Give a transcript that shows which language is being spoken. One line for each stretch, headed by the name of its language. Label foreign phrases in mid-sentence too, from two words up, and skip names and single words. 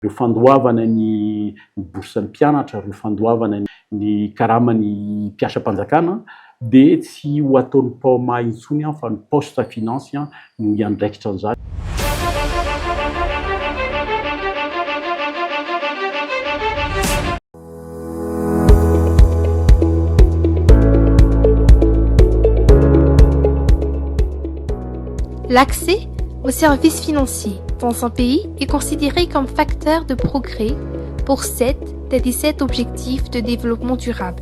Malagasy: Ireo fandoavana ny boursan'ny mpianatra, ireo fandoavana ny karaman'ny mpiasa-mpanjakana dia tsy ho ataon'ny paoma intsony fa ny
French: poste finance
Malagasy: no iandraikitra an'izany.
French: L'accès aux services financiers dans un pays est considéré comme facteur de progrès pour 7 des 17 objectifs de développement durable.